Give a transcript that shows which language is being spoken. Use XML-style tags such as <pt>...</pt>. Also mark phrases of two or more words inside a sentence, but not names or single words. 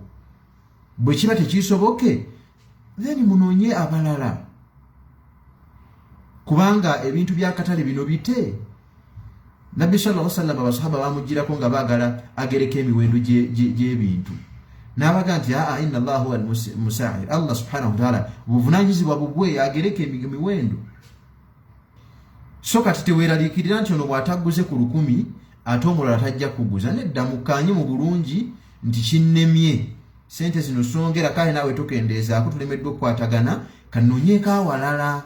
<lg>Bwe kiba tekisoboke then munoonye abalala, kubanga ebintu by'akatale bino bite. Nabbi</lg> <ar>صلى الله عليه وسلم</ar> <lg>abasahaba bamugirako nga baagala agereko emiwendo gy'ebintu, n'abaga nti</lg> <ar>إن الله هو المسعر, الله سبحانه وتعالى</ar> <lg>buvunaanyizibwa bubwe agereke emiwendo. So kati teweeraliikirira nti ono bw'ataguze ku 10 ate omulala tajja kuguza. Nedda, mukkaanye mu bulungi nti kinnemye, sente zino songera, kale naawe tokendeezaako, tulemeddwa okukwatagana, kanoonyeeko awalala.</lg>